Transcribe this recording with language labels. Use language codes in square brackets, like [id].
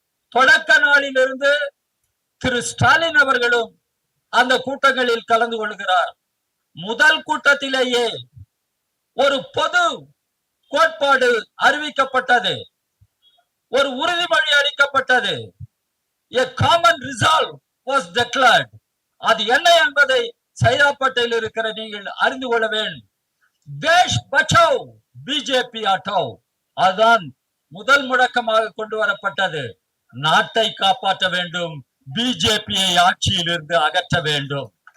[ta] தொடக்க நாளில் இருந்து திரு ஸ்டாலின் அவர்களும் அந்த கூட்டங்களில் கலந்து கொள்கிறார். முதல் கூட்டத்திலேயே ஒரு பொது கோட்பாடு அறிவிக்கப்பட்டது, ஒரு உறுதிமொழி அளிக்கப்பட்டது. [en] A common resolve was declared. [ta] அது என்ன என்பதை சைதாப்பேட்டையில் இருக்கிற நீங்கள் அறிந்து கொள்ள வேண்டும். [hi] தேஷ் பச்சாவ் பிஜேபி ஆட்டோவ், [ta] அதுதான் முதல் முழக்கமாக கொண்டு வரப்பட்டது. நாட்டை காப்பாற்ற வேண்டும், பிஜேபியை ஆட்சியில் இருந்து அகற்ற வேண்டும்.